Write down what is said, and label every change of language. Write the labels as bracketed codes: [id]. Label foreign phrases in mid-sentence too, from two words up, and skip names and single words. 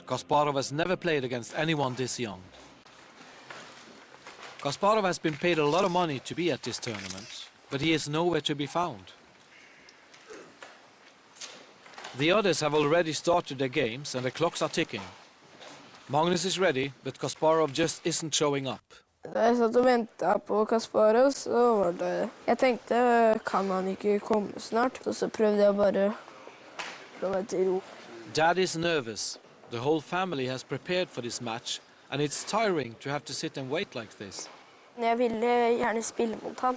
[en] Kasparov has never played against anyone this young. Kasparov has been paid a lot of money to be at this tournament, but he is nowhere to be found. The others have already started their games and the clocks are ticking. Magnus is ready, but Kasparov just isn't showing up. [no] Da jeg satt og ventet på Kasparov, så var det... Jeg tenkte, kan han ikke komme snart? Og så prøvde jeg bare å slå meg til ro. [en] Dad is nervous. The whole family has prepared for this match, and it's tiring to have to sit and wait like this. [no] Jeg ville gjerne spille mot han.